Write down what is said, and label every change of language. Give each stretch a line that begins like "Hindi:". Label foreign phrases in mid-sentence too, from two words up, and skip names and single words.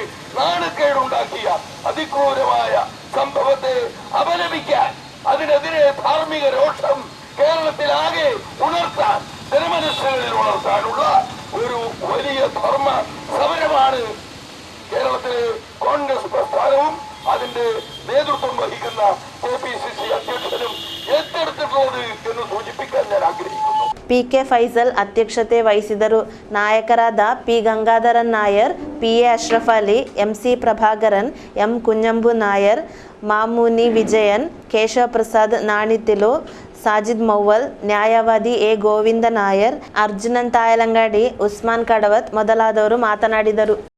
Malayalam: നാണക്കേടുണ്ടാക്കിയ അതിക്രൂരമായ സംഭവത്തെ അപലപിക്കാൻ, അതിനെതിരെ ധാർമ്മിക രോഷം കേരളത്തിലാകെ ഉണർത്താൻ, ജനമനസ്സുകളിൽ ഉണർത്താനുള്ള ഒരു വലിയ ധർമ്മ സമരമാണ് കേരളത്തിലെ കോൺഗ്രസ് പ്രസ്ഥാനവും അതിന്റെ നേതൃത്വം വഹിക്കുന്ന KPCC അധ്യക്ഷനും ഏറ്റെടുത്തിട്ടുള്ളത് എന്ന് സൂചിപ്പിക്കാൻ ഞാൻ ആഗ്രഹിക്കുന്നു.
Kannada: PK ಫೈಸಲ್ ಅಧ್ಯಕ್ಷತೆ ವಹಿಸಿದರು. ನಾಯಕರಾದ P ಗಂಗಾಧರನ್ ನಾಯರ್, PA ಅಶ್ರಫ್ ಅಲಿ, MC ಪ್ರಭಾಕರನ್, M ಕುಂಜಂಬು ನಾಯರ್, ಮಾಮೂನಿ ವಿಜಯನ್, ಕೇಶವ ಪ್ರಸಾದ್ ನಾಣಿತಿಲು, ಸಾಜಿದ್ ಮೌವಲ್, ನ್ಯಾಯವಾದಿ A ಗೋವಿಂದ ನಾಯರ್, ಅರ್ಜುನನ್ ತಾಯಲಂಗಾಡಿ, ಉಸ್ಮಾನ್ ಕಡವತ್ ಮೊದಲಾದವರು ಮಾತನಾಡಿದರು.